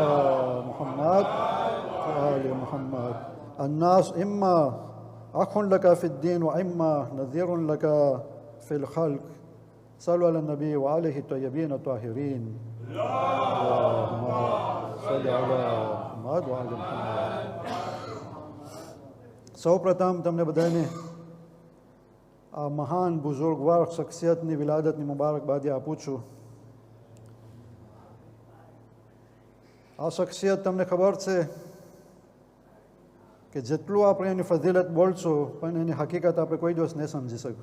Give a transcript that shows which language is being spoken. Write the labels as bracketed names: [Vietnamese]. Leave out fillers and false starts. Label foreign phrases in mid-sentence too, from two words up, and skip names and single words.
[Arabic] محمد وآل محمد الناس إما أخ لك في الدين وإما نذير لك في الخلق صلوا على النبي وعليه الطيبين الطاهرين اللهم صل على محمد وآل محمد [Gujarati] સૌપ્રથમ તમને બધાને આ મહાન બુઝુર્ગવાર શખ્સિયતની વિલાદતની મુબારકબાદી આપું છું. આ શખ્સિયત તમને ખબર છે કે જેટલું આપણે એની ફઝીલત બોલશું પણ એની હકીકત આપણે કોઈ દિવસ નહીં સમજી શકું.